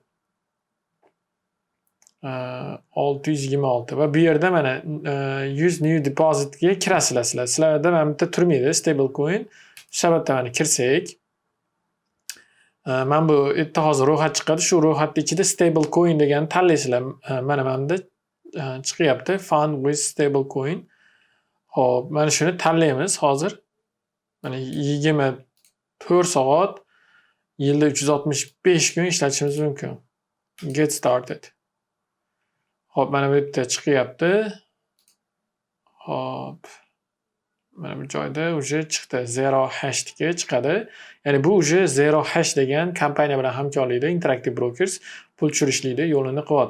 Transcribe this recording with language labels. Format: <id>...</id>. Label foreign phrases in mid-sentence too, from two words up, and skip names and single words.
<uz>626 va bu yerda mana 100</uz> <en>new deposit</en> <uz>ga kirasizlar. Sizlarda mana bitta turmaydi,</uz> <en>stable coin.</en> <uz>Shu sababdan mana kirsak, men bu yerda hozir ro'yxat chiqadi. Shu ro'yxatning ichida</uz> <en>stable coin</en> <uz>deganni tanlaysizlar. Mana bunda chiqyapti</uz> <en>fund with stable coin.</en> <uz>Xo'p, mana shuni tanlaymiz hozir. Mana 24 soat yilda 365 kun ishlatishimiz mumkin.</uz> <en>Get started.</en> <uz>Xo'p, mana bu yerda chiqyapti. Xo'p, mana bu joyda уже chiqdi. Zero hash ga chiqadi. Ya'ni bu уже Zero Hash degan kompaniya bilan hamkorlikda Interactive Brokers pul tushirishlikda yo'lini qilyapti.</uz>